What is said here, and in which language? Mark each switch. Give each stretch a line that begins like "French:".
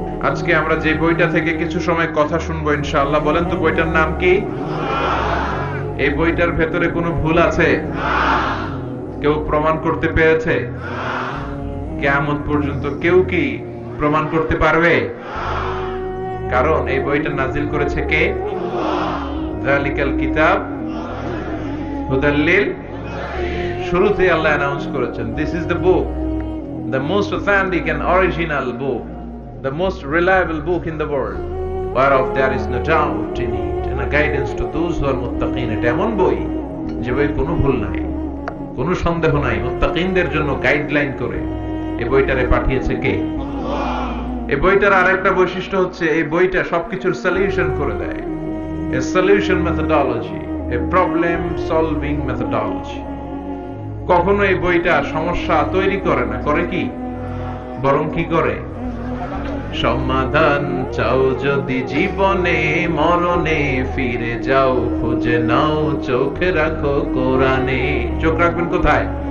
Bangla: আজকে আমরা যে বইটা থেকে কিছু সময় কথা শুনবো ইনশাআল্লাহ, বলেন তো বইটার নাম কি? এই বইটার ভেতরে কোনো ভুল আছে? কেউ প্রমাণ করতে পেরেছে? কিয়ামত পর্যন্ত কেউ কি প্রমাণ করতে পারবে? কারণ এই বইটা নাজিল করেছে কে?
Arabic: যালিকাল কিতাব হুদাল লিল,
Bangla: শুরুতে আল্লাহ অ্যানাউন্স করেছেন,
English: This is the book, the most authentic and original book, the most reliable book in the world, whereof there is no doubt in it, and a guidance to those who are muttaqin.
Bangla: এটা এমন বই যে বই কোনো ভুল নাই, কোনো সন্দেহ নাই, মুত্তাকিনদের জন্য গাইডলাইন করে এই বইটারে পাঠিয়েছে কে? এই বইটার আরেকটা বৈশিষ্ট্য হচ্ছে, এই বইটা সবকিছুর সলিউশন করে দেয়।
English: a solution methodology, a problem solving methodology।
Bangla: কখনো এই বইটা সমস্যা তৈরি করে না, করে কি? বরং কি করে? সমাধান চাও যদি জীবনে, মরণে ফিরে যাও, খুঁজে নাও, চোখ রাখো কোরআনে। চোখ রাখবেন কোথায়?